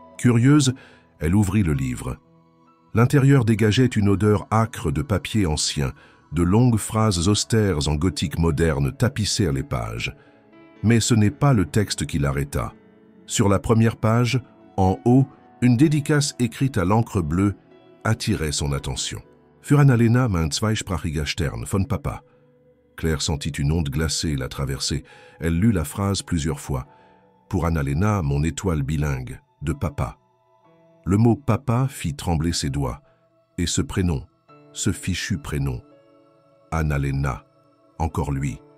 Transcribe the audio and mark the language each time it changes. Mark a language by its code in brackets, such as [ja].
[fr] Curieuse, elle ouvrit le livre. L'intérieur dégageait une odeur âcre de papier ancien, de longues phrases austères en gothique moderne tapissèrent les pages. Mais ce n'est pas le texte qui l'arrêta. Sur la première page, en haut, une dédicace écrite à l'encre bleue attirait son attention. [de] Für Annalena, mein zweisprachiger Stern, von Papa. [fr] Claire sentit une onde glacée la traverser. Elle lut la phrase plusieurs fois. Pour Annalena, mon étoile bilingue, de Papa. Le mot Papa fit trembler ses doigts. Et ce prénom, ce fichu prénom, Annalena, encore lui.